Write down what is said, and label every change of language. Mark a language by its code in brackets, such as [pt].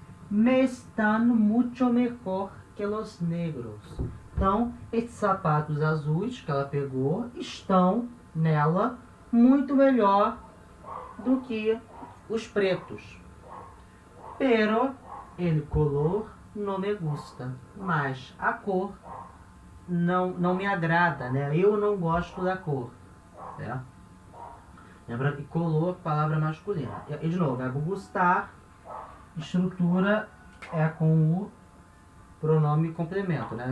[es] Me están mucho mejor que los negros. [pt] Então, esses sapatos azuis que ela pegou estão nela muito melhor do que os pretos. [es] Pero el color no me gusta. [pt] Mas a cor não me agrada, né? Eu não gosto da cor, certo? Lembra que color, palavra masculina. E de novo, verbo gustar, estrutura é com o pronome complemento, né?